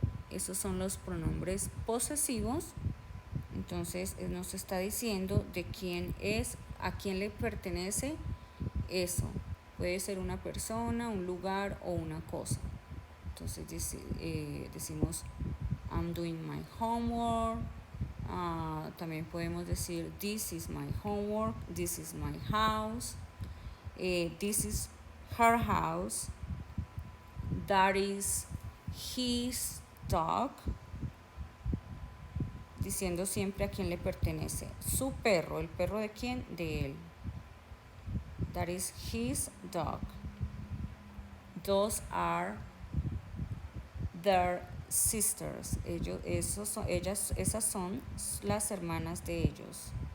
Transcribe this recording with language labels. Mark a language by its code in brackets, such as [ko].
[es] Esos son los pronombres posesivos. Entonces nos está diciendo de quién es, a quién le pertenece eso. Puede ser una persona, un lugar o una cosa. Entonces decimos [en] I'm doing my homework. [es] También podemos decir [en] this is my homework, this is my house, this is her house, that is his dog, [es] diciendo siempre a quién le pertenece. Su perro, ¿el perro de quién? De él. [en] That is his dog. Those are their sisters. [es] Esas son las hermanas de ellos.